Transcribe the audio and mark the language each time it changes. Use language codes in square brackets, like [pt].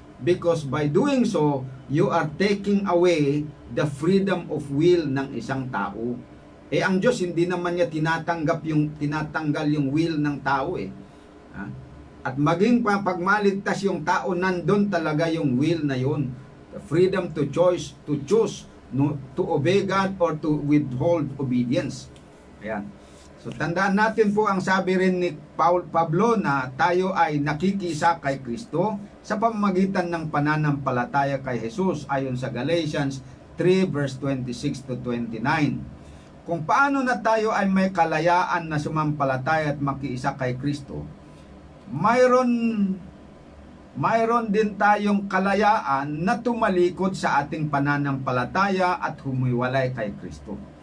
[en] Because by doing so, you are taking away the freedom of will [tl] ng isang tao. Ang Diyos hindi naman niya tinatanggal yung will ng tao eh. At maging pagmaligtas yung tao, nandun talaga yung will na yun. [en] The freedom to choose, no, to obey God or to withhold obedience. [tl] Ayan. So tandaan natin po ang sabi rin ni Pablo na tayo ay nakikisa kay Kristo sa pamamagitan ng pananampalataya kay Jesus ayon sa Galatians 3 verse 26 to 29. Kung paano na tayo ay may kalayaan na sumampalataya at makiisa kay Kristo, mayroon din tayong kalayaan na tumalikod sa ating pananampalataya at humiwalay kay Kristo.